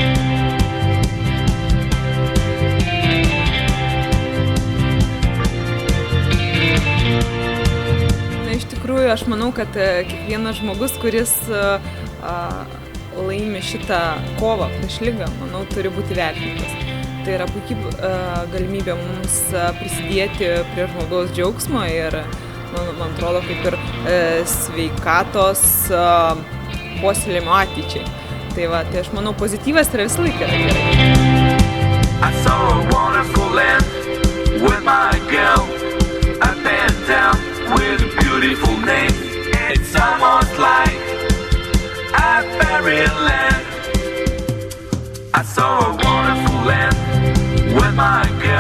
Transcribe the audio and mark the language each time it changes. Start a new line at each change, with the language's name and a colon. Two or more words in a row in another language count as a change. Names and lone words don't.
Lithuanian: Aš manau, kad kiekvienas žmogus, kuris laimi šitą kovą prieš ligą, manau, turi būti vertintas. Tai yra puikiai galimybė mums prisidėti prie žmogaus džiaugsmo ir, man atrodo, kaip ir sveikatos puoselėjimo ateičiai. Tai aš manau, pozityvas yra visą laiką gerai.
English: I saw a wonderful land with my girl. I bent down with a beautiful name. It's almost like a fairyland. I saw a wonderful land with my girl.